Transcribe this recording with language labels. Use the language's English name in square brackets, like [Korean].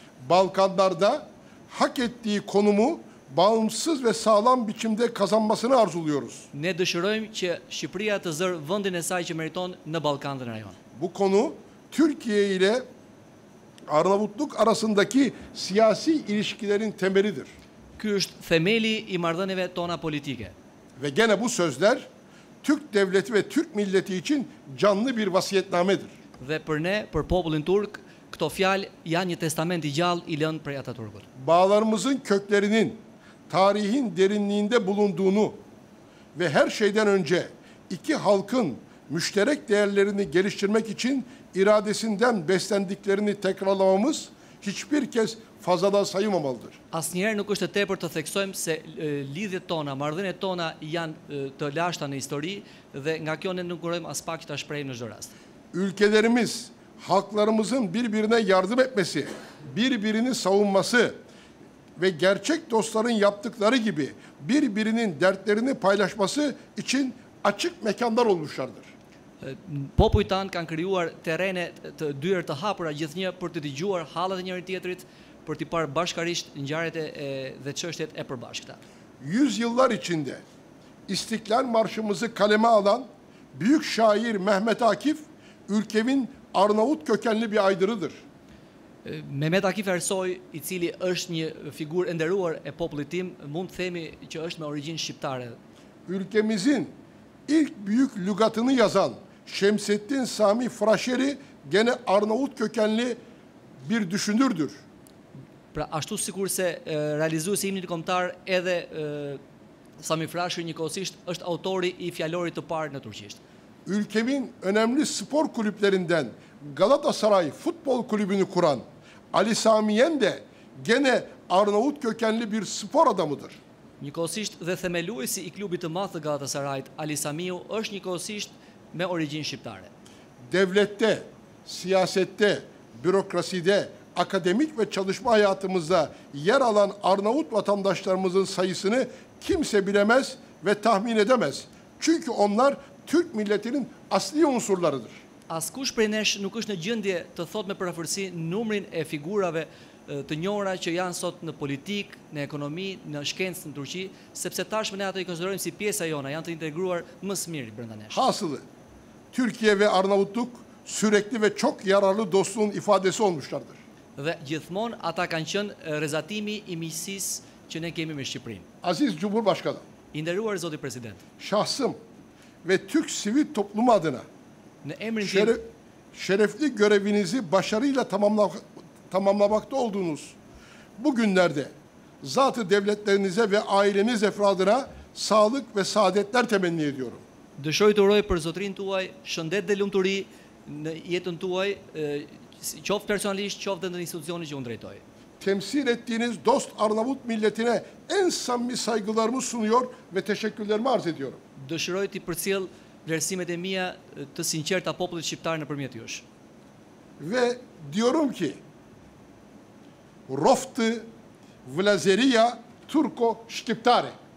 [Turkish] Balkanlarda hak ettiği konumu bağımsız ve sağlam biçimde kazanmasını arzuluyoruz. [Albanian] Ne dëshirojmë që Shqipëria të zërë vendin e saj që meriton në Ballkan dhe në rajon. [Turkish] Bu konu Türkiye ile Arnavutluk arasındaki siyasi ilişkilerin temelidir. [Albanian] Ky është themeli i marrëdhënieve tona politike. [Turkish] Ve gene bu sözler Türk devleti ve Türk milleti için canlı bir vasiyetnamedir. [Albanian] Dhe për ne, për popullin turk, këto fjalë janë një testament i gjallë i lënë prej Ataturkut. [Turkish] Bağlarımızın köklerinin tarihin derinliğinde bulunduğunu ve her şeyden önce iki halkın müşterek değerlerini geliştirmek için iradesinden beslendiklerini tekrarlamamız hiçbir kez fazladan sayılmamalıdır. [Albanian] Asnjëherë nuk është e tepër të theksojmë se lidhjet tona, marrëdhëniet tona janë të lashta në histori dhe nga kjo ne nuk urojmë as pak që ta shprehim në çdo rast. [Turkish] Ülkelerimiz, halklarımızın birbirine yardım etmesi, birbirini savunması ve gerçek dostların yaptıkları gibi birbirinin dertlerini paylaşması için açık mekanlar olmuşlardır. [Albanian] Popujt tanë kanë krijuar terrene të dyer të hapura gjithnjë për të dëgjuar hallat e njëri tjetrit, për të parë bashkarisht ngjarjet dhe çështjet e përbashkëta. [Turkish] Yüzyıllar içinde İstiklal Marşımızı kaleme alan büyük şair Mehmet Akif, ülkemin Arnavut kökenli bir aydırıdır. [Albanian] Mehmet Akif Ersoy, i cili është një figurë e nderuar e popullit tim, mund të themi që është me origjinë shqiptare. [Turkish] Ülkemizin ilk büyük lügatını yazan Şemsettin Sami Frasheri gene Arnavut kökenli bir düşünürdür. [Albanian] Pra ashtu sikurse realizuesi i himnit kombëtar edhe Sami Frasheri njëkohësisht është autori i fjalorit të parë në turqisht. [Turkish] Ülkemin önemli spor kulüplerinden Galatasaray Futbol Kulübü'nü kuran Ali Sami Yen de gene Arnavut kökenli bir spor adamıdır. [Albanian] Njëkohësisht dhe themeluesi i klubit të madh të Galatasarayt, Ali Samiu, është njëkohësisht me origjinë shqiptare. [Turkish] Devlette, siyasette, bürokraside, akademik ve çalışma hayatımızda yer alan Arnavut vatandaşlarımızın sayısını kimse bilemez ve tahmin edemez. Çünkü onlar Türk milletinin asli unsurlarıdır. [Albanian] Askush prej nesh nuk është në gjendje të thotë me përafërsi numrin e figurave të njohura që janë sot në politik, në ekonomi, në shkencë në Turqi, sepse tashmë ne ato i konsiderojmë si pjesa jona, janë të integruar më së miri brenda nesh. [Turkish] Hasılı, Türkiye ve Arnavutluk sürekli ve çok yararlı dostluğun ifadesi olmuşlardır. [Albanian] Dhe gjithmonë ata kanë qenë rezatimi i miqësisë që ne kemi me Shqipërinë. [Turkish] Aziz Cumhurbaşkanı, [Albanian] I nderuar zoti president, [Turkish] şahsım ve Türk sivil toplumu adına [Albanian] në emrin tim [Turkish] şerefli görevinizi başarıyla tamamlamakta olduğunuz bu günlerde zat-ı devletlerinize ve aileniz efradına sağlık ve saadetler temenni ediyorum. [Albanian] dëshiroj të uroj për zotrin tuaj shëndet dhe lumturi në jetën tuaj, qoftë personalisht, qoftë në institucionin që unë drejtoj. [Turkish] Temsil ettiğiniz dost Arnavut milletine en samimi saygılarımı sunuyor ve teşekkürlerimi arz ediyorum. [Albanian] Dëshiroj të përcjell vlerësimet e mia të sinqerta popullit shqiptar nëpërmjet jush. [Turkish] Ve diyorum ki [Albanian] Roftı Vlazeria Turko Shqiptare.